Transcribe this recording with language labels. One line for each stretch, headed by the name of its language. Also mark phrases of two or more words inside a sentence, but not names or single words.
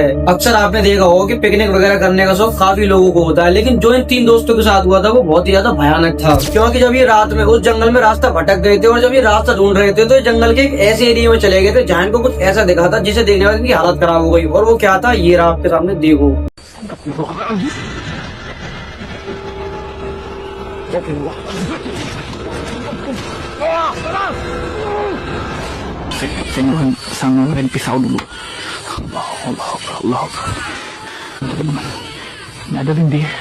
Hindi: अक्सर आपने देखा होगा कि पिकनिक वगैरह करने का शौक काफी लोगों को होता है, लेकिन जो इन तीन दोस्तों के साथ हुआ था वो बहुत ही ज्यादा भयानक था। क्योंकि जब ये रात में उस जंगल में रास्ता भटक गए थे और जब ये रास्ता ढूंढ रहे थे तो ये जंगल के एक ऐसे एरिया में चले गए थे जहाँ इनको कुछ ऐसा दिखा था जिसे देखने वाले की हालत खराब हो गई। और वो क्या था, ये रहा आपके सामने, देखो।
Indonesian: Saya sang ngeluarin pisau dulu. Allah. Teman-teman, ini ada Lindy.